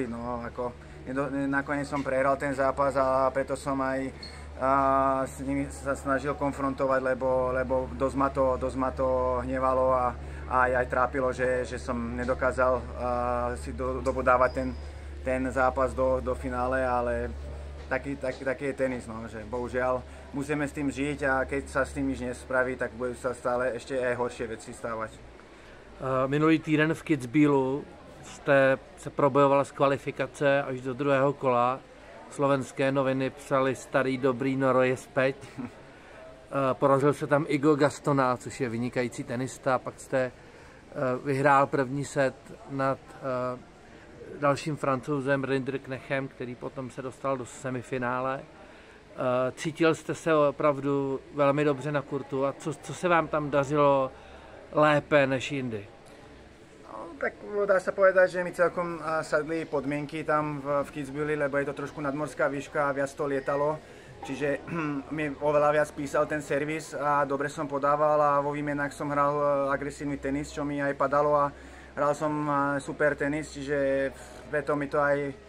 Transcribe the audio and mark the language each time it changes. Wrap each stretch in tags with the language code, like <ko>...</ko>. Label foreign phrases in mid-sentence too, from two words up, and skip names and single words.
<sk>No, ako, nakoniec som prehral ten zápas a preto som aj s nimi sa snažil konfrontovať, lebo dosť ma to hnevalo a aj trápilo, že som nedokázal si dobodávať ten zápas do finále, ale taký je tenis, no, že bohužiaľ musíme s tým žiť a keď sa s tým nič nespraví, tak budú sa stále ešte aj horšie veci stávať.</sk> <cs>Minulý týden v Kitzbühelu jste se probojoval z kvalifikace až do druhého kola. Slovenské noviny psali starý dobrý Noro je zpět. Porazil se tam Igo Gastona, což je vynikající tenista. Pak jste vyhrál první set nad dalším Francouzem Rinderknechem, který potom se dostal do semifinále. Cítil jste se opravdu velmi dobře na kurtu a co se vám tam dařilo lépe než jindy?</cs> <sk>Tak dá sa povedať, že mi celkom sadli podmienky tam v Kitzbüheli, lebo je to trošku nadmorská výška a viac to lietalo. Čiže mi oveľa viac písal ten servis a dobre som podával a vo výmenách som hral agresívny tenis, čo mi aj padalo a hral som super tenis, čiže preto mi to aj</sk>